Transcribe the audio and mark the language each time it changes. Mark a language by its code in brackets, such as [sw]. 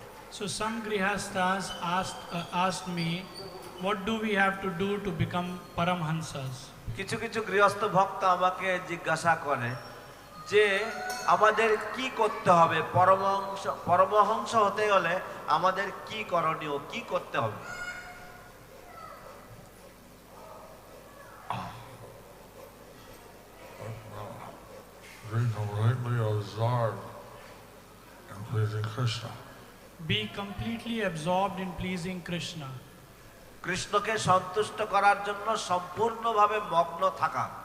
[en] So some grihastas asked me, what do we have to do to become paramhansas? [bn] কিছু কিছু গৃহস্থ ভক্ত আমাকে জিজ্ঞাসা করে যে আমাদের কি করতে হবে, পরমহংস হতে গেলে আমাদের কি করণীয়, কি করতে হবে। [en] Be completely absorbed in pleasing Krishna. Be completely absorbed in pleasing Krishna. [bn] কৃষ্ণকে সন্তুষ্ট করার জন্য সম্পূর্ণভাবে মগ্ন থাকা।